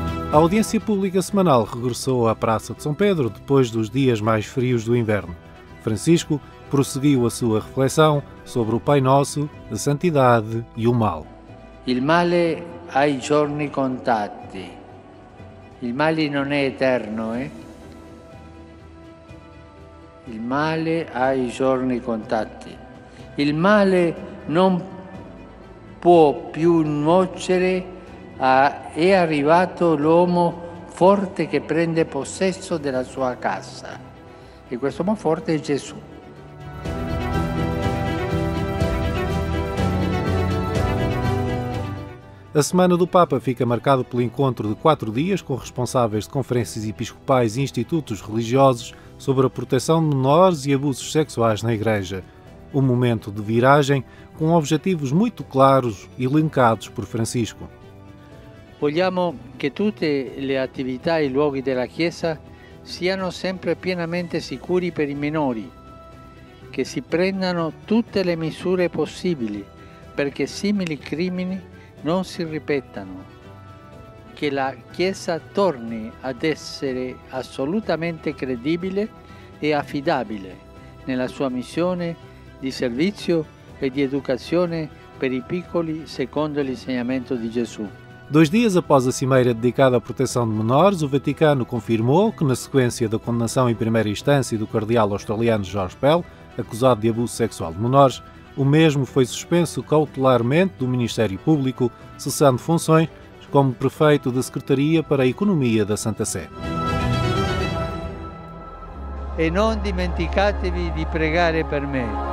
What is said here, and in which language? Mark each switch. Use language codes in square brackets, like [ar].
[pt] A audiência pública semanal regressou à Praça de São Pedro depois dos dias mais frios do inverno. Francisco prosseguiu a sua reflexão sobre o Pai Nosso, a santidade e o mal. [it] Il male ha i giorni contati. Il male non è eterno, Il male ha i giorni contati. Il male non può più nuocere, è arrivato l'uomo forte che prende possesso della sua casa. E questo uomo forte è Gesù. [pt] A Semana do Papa fica marcada pelo encontro de 4 dias com responsáveis de conferências episcopais e institutos religiosos sobre a proteção de menores e abusos sexuais na Igreja. Um momento de viragem com objetivos muito claros e elencados por Francisco. [it] Vogliamo che tutte le attività e i luoghi della Chiesa siano sempre pienamente sicuri per i minori, che si prendano tutte le misure possibili perché simili crimini non si ripetano, che la Chiesa torni ad essere assolutamente credibile e affidabile nella sua missione di servizio e di educazione per i piccoli secondo l'insegnamento di Gesù. [pt] 2 dias após a cimeira dedicada à proteção de menores, o Vaticano confirmou que, na sequência da condenação em primeira instância do cardeal australiano George Pell, acusado de abuso sexual de menores, o mesmo foi suspenso cautelarmente do Ministério Público, cessando funções como prefeito da Secretaria para a Economia da Santa Sé. [it] E non dimenticatevi di pregare per me.